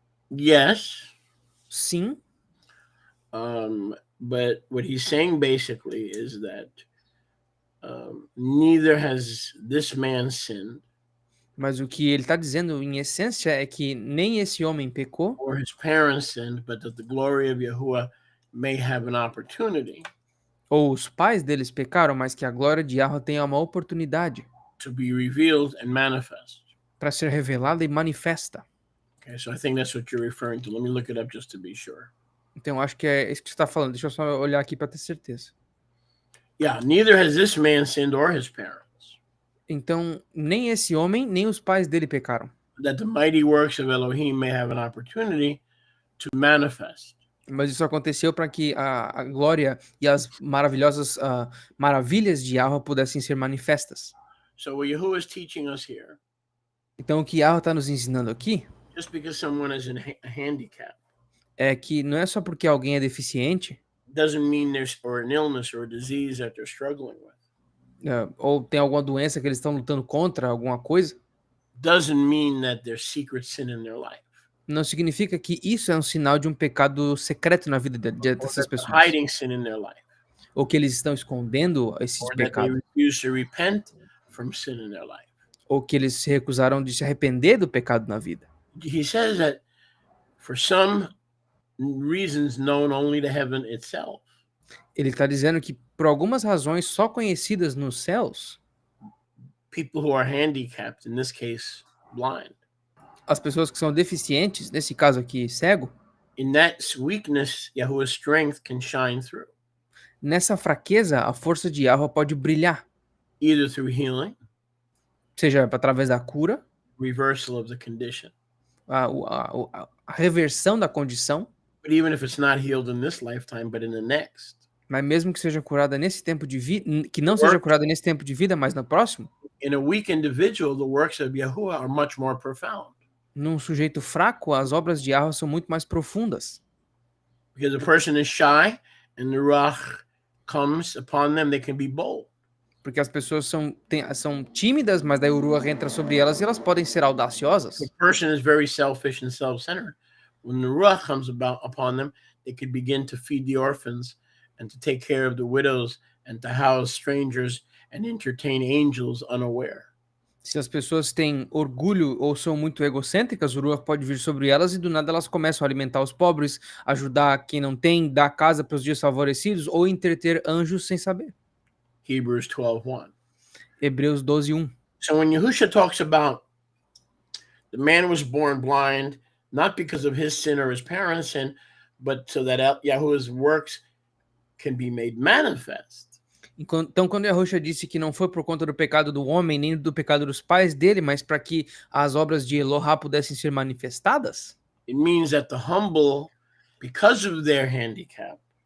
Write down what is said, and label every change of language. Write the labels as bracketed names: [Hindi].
[English] Yes. [Portuguese] Sim. [English] But what he's saying basically is that neither has this man sinned. [Portuguese] Mas o que ele está dizendo, em essência, é que nem esse homem pecou, [English] or his parents sinned, but that the glory of Yahuwah may have an opportunity [Portuguese] ou os pais deles pecaram, mas que a glória de Yahweh tenha uma oportunidade [English] to be revealed and manifest. [Portuguese] para ser revelada e manifesta. [English] Okay, so I think that's what you're referring to. Let me look it up just to be sure. [Portuguese] Então, acho que é isso que você está falando. Deixa eu só olhar aqui para ter certeza. [English] Yeah, neither has this man sinned or his parents. [Portuguese] Então, nem esse homem, nem os pais dele pecaram. [English] That the mighty works of Elohim may have an opportunity to manifest. [Portuguese] Mas isso aconteceu para que a glória e as maravilhosas maravilhas de Yahweh pudessem ser manifestas. [English] So what Yahuwah is teaching us here, [Portuguese] Então, o que Yahweh está nos ensinando aqui [English] just because someone is a handicap, [Portuguese] é que não é só porque alguém é deficiente, [English] doesn't mean there's or an illness or a disease that they're struggling with. [Portuguese] Ou tem alguma doença que eles estão lutando contra, alguma coisa, [English] Doesn't mean that there's secret sin in their life. [Portuguese] não significa que isso é um sinal de um pecado secreto na vida dessas pessoas. [English] Hiding sin in their life. [Portuguese] Ou que eles estão escondendo esses [English] Or that they [Portuguese] pecados. [English] refuse to repent from sin in their life. [Portuguese] Ou que eles se recusaram de se arrepender do pecado na vida. [English] He says that for some reasons known only to heaven itself. [Portuguese] Ele está dizendo que por algumas razões só conhecidas nos céus, [English] people who are handicapped, in this case, blind, [Portuguese] as pessoas que são deficientes, nesse caso aqui, cego, [English] in that weakness, Yahuwah's strength can shine through, [Portuguese] nessa fraqueza a força de Yahweh pode brilhar, [English] either through healing, [Portuguese] seja através da cura, [English] reversal of the condition. [Portuguese] a reversão da condição, [English] But even if it's not healed in this lifetime, but in the next, [Portuguese] mas mesmo que seja curada nesse tempo de vida, que não seja curada nesse tempo de vida, mas no próximo, [English] in a weak individual, the works of Yahuwah are much more profound. [Portuguese] num sujeito fraco, as obras de Yahweh são muito mais profundas. [English] Because a person is shy and the Ruach comes upon them, they can be bold. [Portuguese] Porque as pessoas são tímidas, mas daí o Ruach entra sobre elas e elas podem ser audaciosas. [English] The person is very selfish and self-centered. When the Ruach comes upon them, they could begin to feed the orphans and to take care of the widows and to house strangers and entertain angels unaware. [Portuguese] Se as pessoas têm orgulho ou são muito egocêntricas, o Ruach pode vir sobre elas e do nada elas começam a alimentar os pobres, ajudar quem não tem, dar casa para os desfavorecidos ou entreter anjos sem saber. [English] Hebrews 12:1. [Portuguese] Hebreus 12:1. [English] So when Yahusha talks about the man was born blind, not because of his sin or his parents' sin, but so that Yahuwah's works can be made manifest. [Portuguese] Então, quando Yahushua disse que não foi por conta do pecado do homem, nem do pecado dos pais dele, mas para que as obras de Elohá pudessem ser manifestadas, [English] It means that the humble, because of their handicap,